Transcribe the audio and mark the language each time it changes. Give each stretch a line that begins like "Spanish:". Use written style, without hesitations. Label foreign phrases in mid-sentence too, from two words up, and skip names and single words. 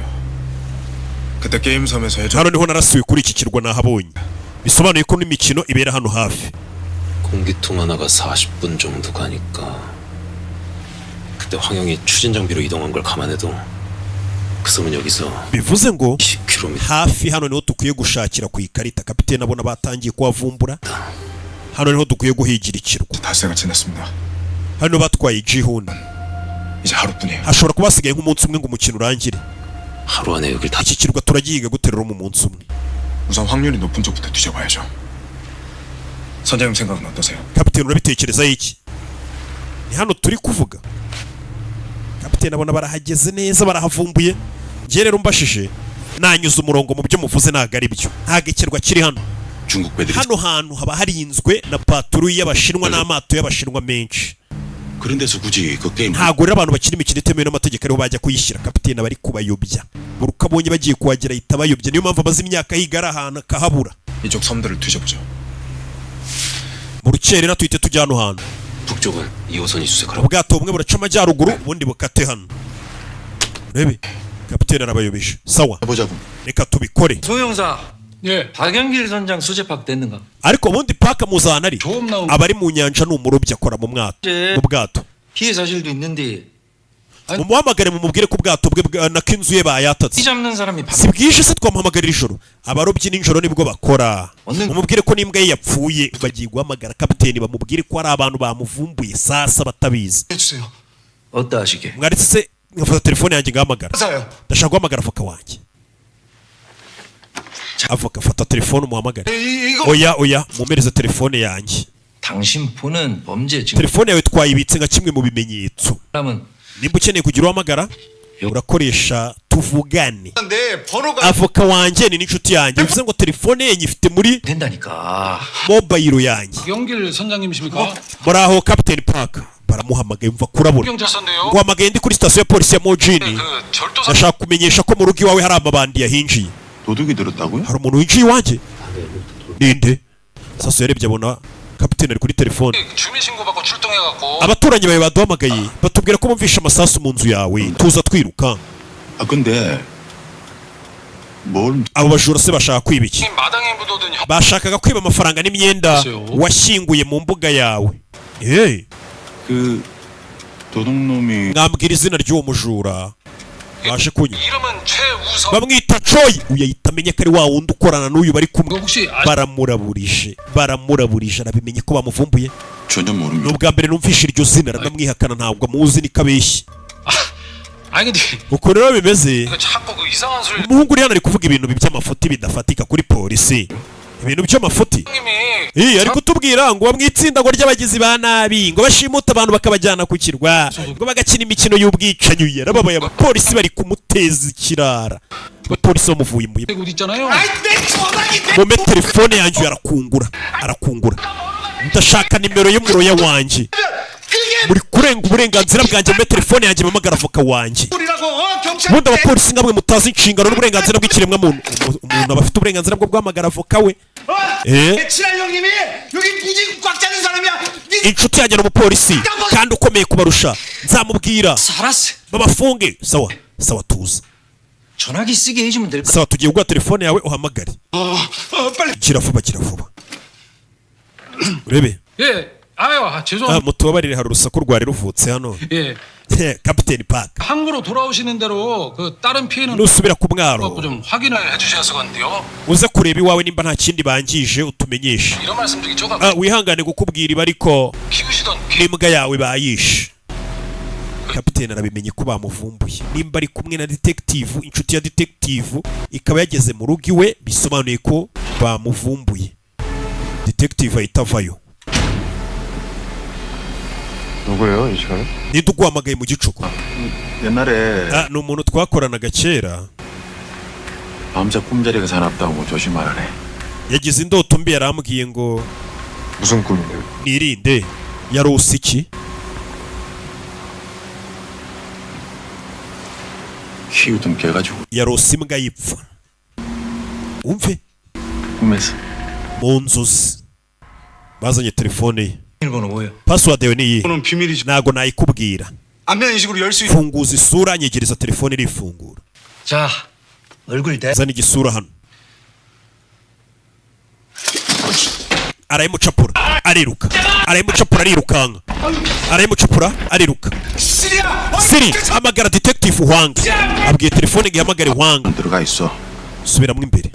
Korean: 그때 게임 섬에서 해적
Kinyarwanda: hano niho narasuye kuri iki kirwa nahabonye. bisobanuye ko n'imikino ibera hano hafi.
Korean: 공기통 하나가 40분 정도 가니까 그때 황영이 추진 장비로 이동한 걸 감안해도 그 섬은 여기서
Kinyarwanda: bivuze ngo 10km. hafi hano niho dukwiye gushakira ku ikarita. Kapiteni abona batangiye kuhavumbura. hano niho dukwiye guhigira ikirwa.
Korean: 닷새가 지났습니다.
Kinyarwanda: hano batwaye Jihun.
Korean: 이제 하루뿐이에요.
Kinyarwanda: hashobora kuba hasigaye nk'umunsi umwe ngo umukino urangire.
Korean: 하루 안에 여길 다
Kinyarwanda: iki kirwa turagihiga guterura mu munsi umwe.
Korean: 우선 확률이 높은 쪽부터 뒤져봐야죠. 선장님 생각은 어떠세요?
Kinyarwanda: Kapiteni urabitekerezaho iki? ni hano turi kuvuga. Kapiteni abona barahageze neza, barahavumbuye. njye rero mbashije nanyuze umurongo mu byo muvuze ntago ari byo. ntago ikirwa kiri hano.
Korean: 중국 배들이
Kinyarwanda: hano hantu haba harinzwe na patrouille y'abashinwa n'amato y'abashinwa menshi.
Korean: 그런 데서 굳이 그 게임
Kinyarwanda: ntago rero abantu bakina imikino itemewe n'amategeko ariho bajya kuyishyira. Kapiteni aba ari kubayobya. buri uko abonye bagiye kuhagera ahita abayobya. niyo mpamvu amaze imyaka yiga ari ahantu akahabura.
Korean: 이쪽 섬들을 뒤져보죠.
Kinyarwanda: mu rukerera tuhite tujya hano hantu.
Korean: 북쪽은 2호선이 수색하라고.
Kinyarwanda: ubwato bumwe buraca amajyaruguru ubundi bukate hano. rebe Kapiteni arabayobeje. sawa
Korean: 해보자고.
Kinyarwanda: reka tubikore.
Korean: 소형사. 예. 박영길 선장 수제팍 됐는가?
Kinyarwanda: ariko ubundi paka muzana ari
Korean: 처음 나온
Kinyarwanda: abari mu nyanja ni umurobyi akora mu bwato.
Korean: 피해 사실도 있는데
Kinyarwanda: mumuhamagare mumubwire ko ubwato bwe nako inzu ye bayatatse.
Korean: 피 잡는 사람이
Kinyarwanda: si bwije se twamuhamagarira ijoro. abarobyi nijoro nibwo bakora. mumubwire ko n'imbwa ye yapfuye bagiye guhamagara Kapiteni bamubwire ko hari abantu bamuvumbuye sasa batabizi.
Korean: 해주세요. 어디다 하시게?
Kinyarwanda: mwaretse se nkafata telefone yanjye ngahamagara.
Korean: 맞아요.
Kinyarwanda: ndashaka guhamagara avoka wanjye. avoka fata telefone umuhamagare.
Korean: 이거
Kinyarwanda: oya mumereze telefone yanjye.
Korean: 당신 폰은 범죄 증거.
Kinyarwanda: telefone yawe twayibitse nka kimwe mu bimenyetso.
Korean: 사람은
Kinyarwanda: nimba ukeneye kugira uhamagara urakoresha tuvugane.
Korean: 내 번호가
Kinyarwanda: avoka wanjye ni n'inshuti yanjye. bivuze ngo telefone ye nyifite muri
Korean: 된다니까.
Kinyarwanda: mobile yanjye.
Korean: 박영길 선장님이십니까?
Kinyarwanda: muraho Kapiteni Parker. baramuhamagaye mva kurabura.
Korean: 경찰서인데요.
Kinyarwanda: nguhamagaye ndi kuri sitasiyo ya polisi ya Mojini.
Korean: 그 절도사
Kinyarwanda: ndashaka kumenyesha ko mu rugo iwawe hari amabandi yahinjiye.
Korean: 도둑이 들었다고요?
Kinyarwanda: hari umuntu winjiye iwanjye. ninde? saso yarebye abona Kapiteni ari kuri telefone.
Korean: 주민 신고 받고 출동해갖고
Kinyarwanda: abaturanyi bawe baduhamagaye batubwira ko bumvishe amasasu mu nzu yawe. tuza twiruka.
Korean: 아 근데 뭘
Kinyarwanda: abo bajura se bashaka kwiba iki?
Korean: 마당에 묻어둔 형.
Kinyarwanda: bashakaga kwiba amafaranga n'imyenda washyinguye mu mbuga yawe.
Korean: 그 도둑놈이
Kinyarwanda: mwambwira izina ry'uwo mujura baje kunywa.
Korean: 이름은 최우성.
Kinyarwanda: bamwita Troy. uyu ahita amenya ko ari wa wundi ukorana n'uyu bari kumwe.
Korean: 이거 혹시
Kinyarwanda: baramuraburije arabimenye ko bamuvumbuye.
Korean: 전혀
Kinyarwanda: ni
Korean: 모릅니다.
Kinyarwanda: ubwa mbere numvishe iryo zina aranamwihakana. ntabwo amuzi niko abeshya.
Korean: 아니 근데
Kinyarwanda: uko rero bimeze.
Korean: 이거 자꾸 그 이상한 소리.
Kinyarwanda: umuhungu uri hano ari kuvuga ibintu by'amafuti bidafatika kuri polisi. ibintu by'amafuti.
Korean: 님이
Kinyarwanda: ari kutubwira ngo bamwitsinda ngo ry'abagizi ba nabi ngo bashimuta abantu bakabajyana ku kirwa ngo bagakina imikino y'ubwicanyi. yarababaye. abapolisi bari kumuteza ikirara. abapolisi bamuvuye imbuye.
Korean: 어디 있잖아요.
Kinyarwanda: mome telefone yanjye arakungura. ndashaka nimero y'umuroya wanjye. muri kurenga uburenganzira bwanjye. mome telefone yanjye mpamagara avoka wanjye. ubundi abapolisi nkamwe mutazi inshingano n'uburenganzira bw'ikiremwamuntu. umuntu aba afite uburenganzira bwo guhamagara avoka we.
Korean: 친한 형님이 여기 무지 꽉 잡는 사람이야.
Kinyarwanda: inshuti yanjye n'umupolisi kandi ukomeye kubarusha. nzamubwira
Korean: 알았어.
Kinyarwanda: babafunge. sawa tuza.
Korean: 전화기 쓰게 해주면 될 거.
Kinyarwanda: sawa tugiye guha telefone yawe uhamagare.
Korean: 빨리.
Kinyarwanda: gira vuba. urebe
Korean: 예. 아유, 죄송합니다.
Kinyarwanda: mutubabarire hari urusaku rwari ruvutse hano.
Korean: 예.
Kinyarwanda: Kapiteni Park.
Korean: 항구로 돌아오시는 대로 그 다른 피해는
Kinyarwanda: nusubira ku mwaro
Korean: 좀 확인을 해주셔서 건데요.
Kinyarwanda: uze kureba iwawe nimba nta kindi bangije utumenyeshe.
Korean: 이런 말씀드리기 조금
Kinyarwanda: wihangane gukubwira ibi ariko
Korean: 키우시던
Kinyarwanda: n'imbwa yawe bayishe. kapiteni arabimenye ko bamuvumbuye nimba ari kumwe na detective inshuti ya detective ikaba yageze mu rugo iwe bisobanuye ko bamuvumbuye. detective ahita avayo.
Korean: 누구예요 이 시간에?
Kinyarwanda: ninde uguhamagaye mu gicuku?
Korean: 옛날에
Kinyarwanda: ni umuntu twakoranaga kera.
Korean: 밤새 꿈자리가 사납다고 조심하라네.
Kinyarwanda: yagize indoto mbi yarambwiye ngo
Korean: 무슨 꿈인데요?
Kinyarwanda: nirinde. yarose iki?
Korean: 키우던 개가 죽어.
Kinyarwanda: yarose imbwa y'ipfa. umve
Korean: 꿈에서.
Kinyarwanda: mu nzozi bazanye telefone ye.
Korean: 일본어 뭐예요?
Kinyarwanda: password yawe ni iyi.
Korean: 이거는 비밀이죠.
Kinyarwanda: ntago nayikubwira.
Korean: 안면 인식으로 열 수 있.
Kinyarwanda: funguza isura nyegereza telefone irifungura.
Korean: 자, 얼굴 대.
Kinyarwanda: zana igisura hano. arayimucapura ariruka. arayimucapura arirukanka. arayimucapura ariruka. siri hamagara detective Hwang. abwiye telefone ngo ihamagare Hwang.
Korean: 들어가 있어.
Kinyarwanda: subiramo imbere.